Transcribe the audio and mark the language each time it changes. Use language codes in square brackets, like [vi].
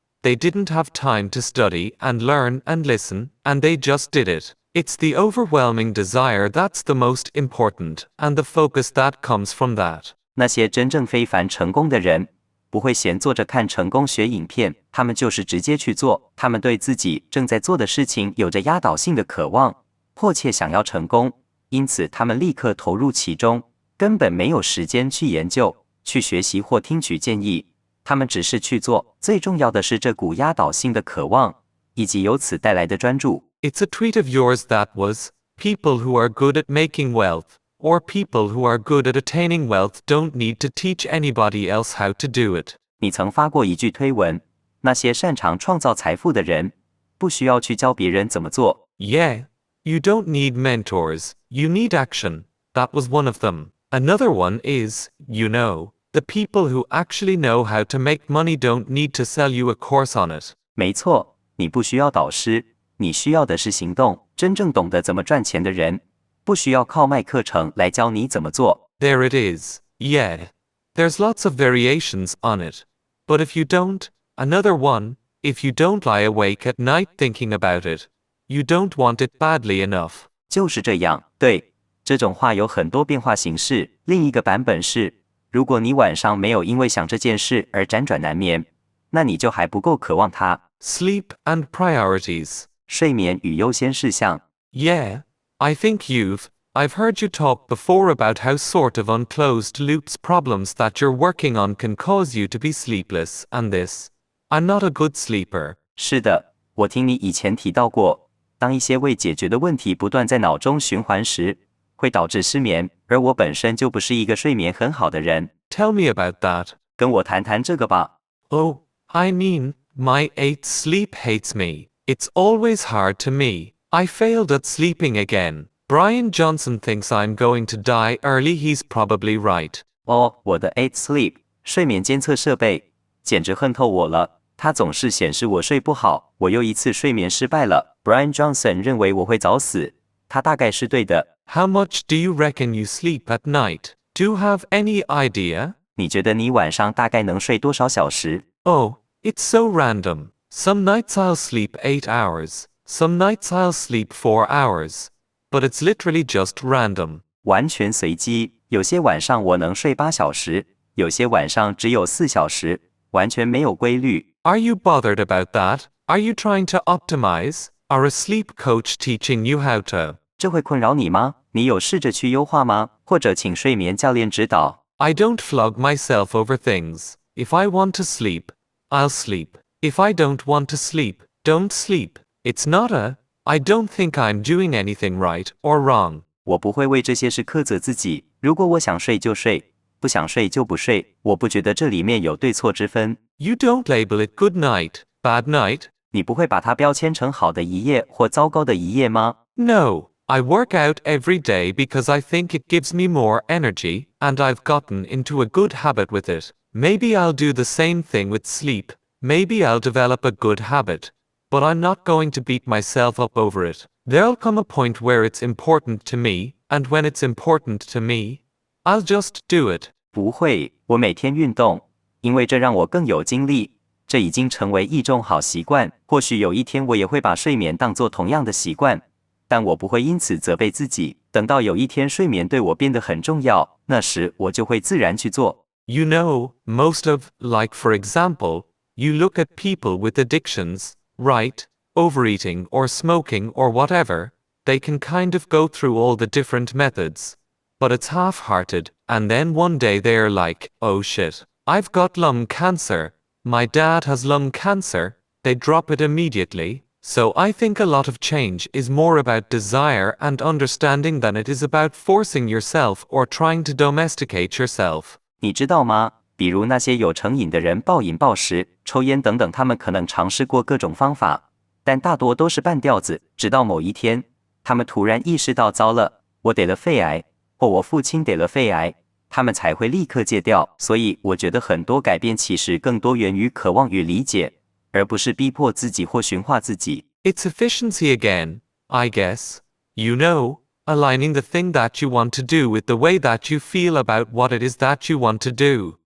[en] They didn't have time to study and learn and listen, and they just did it. It's the overwhelming desire that's the most important, and the focus that comes from that. [zh] 那些真正非凡成功的人，不会闲坐着看成功学影片，他们就是直接去做。他们对自己正在做的事情有着压倒性的渴望，迫切想要成功，因此他们立刻投入其中，根本没有时间去研究、去学习或听取建议。他们只是去做。最重要的是这股压倒性的渴望，以及由此带来的专注。 [en] It's a tweet of yours that was, "People who are good at making wealth, or people who are good at attaining wealth don't need to teach anybody else how to do it." [zh] 你曾发过一句推文，那些擅长创造财富的人，不需要去教别人怎么做。 [en] Yeah. You don't need mentors, you need action. That was one of them. Another one is, the people who actually know how to make money don't need to sell you a course on it. [zh] 没错，你不需要导师，你需要的是行动。真正懂得怎么赚钱的人，不需要靠卖课程来教你怎么做。 [en] There it is. Yeah. There's lots of variations on it. But if you don't, another one, if you don't lie awake at night thinking about it, you don't want it badly enough. [zh] 就是这样，对，这种话有很多变化形式。另一个版本是，如果你晚上没有因为想这件事而辗转难眠，那你就还不够渴望它。 [en] Sleep and priorities. [zh] 睡眠与优先事项。 [en] Yeah, I think I've heard you talk before about how sort of unclosed loops problems that you're working on can cause you to be sleepless, and this. I'm not a good sleeper. [zh] 是的，我听你以前提到过，当一些未解决的问题不断在脑中循环时，会导致失眠，而我本身就不是一个睡眠很好的人。 [en] Tell me about that. [zh] 跟我谈谈这个吧。 [en] Oh, I mean, my 8 sleep hates me. It's always hard to me. I failed at sleeping again. Brian Johnson thinks I'm going to die early. He's probably right. [zh] 我的 8 Sleep 睡眠监测设备简直恨透我了。它总是显示我睡不好，我又一次睡眠失败了。 Brian Johnson 认为我会早死，他大概是对的。 [en] How much do you reckon you sleep at night? Do you have any idea? [zh] 你觉得你晚上大概能睡多少小时？ [en] Oh, it's so random. Some nights I'll sleep 8 hours. Some nights I'll sleep 4 hours. But it's literally just random. [zh] 完全随机。有些晚上我能睡8小时，有些晚上只有4小时，完全没有规律。 [en] Are you bothered about that? Are you trying to optimize? Are a sleep coach teaching you how to? [zh] 这会困扰你吗？你有试着去优化吗？或者请睡眠教练指导。 [en] I don't flog myself over things. If I want to sleep, I'll sleep. If I don't want to sleep, don't sleep. It's not I don't think I'm doing anything right or wrong. [zh] 我不会为这些事苛责自己。如果我想睡就睡，不想睡就不睡。我不觉得这里面有对错之分。 [en] You don't label it good night, bad night. [zh] 你不会把它标签成好的一夜或糟糕的一夜吗？ [en] No. I work out every day because I think it gives me more energy, and I've gotten into a good habit with it. Maybe I'll do the same thing with sleep. Maybe I'll develop a good habit. But I'm not going to beat myself up over it. There'll come a point where it's important to me, and when it's important to me, I'll just do it. [zh] 不会，我每天运动，因为这让我更有精力。这已经成为一种好习惯。或许有一天我也会把睡眠当作同样的习惯，但我不会因此责备自己。等到有一天睡眠对我变得很重要，那时我就会自然去做。 [en] Most of, like for example, you look at people with addictions, right? overeating or smoking or whatever, they can kind of go through all the different methods. But it's half-hearted, and then one day they're like, oh shit, I've got lung cancer, my dad has lung cancer, they drop it immediately. So I think a lot of change is more about desire and understanding than it is about forcing yourself or trying to domesticate yourself. [zh] 你知道吗？比如那些有成瘾的人暴饮暴食、抽烟等等，他们可能尝试过各种方法，但大多都是半吊子，直到某一天，他们突然意识到糟了，我得了肺癌，或我父亲得了肺癌，他们才会立刻戒掉。所以我觉得很多改变其实更多源于渴望与理解，而不是逼迫自己或驯化自己。 [en] It's efficiency again, I guess. You know, aligning the thing that you want to do with the way that you feel about what it is that you want to do.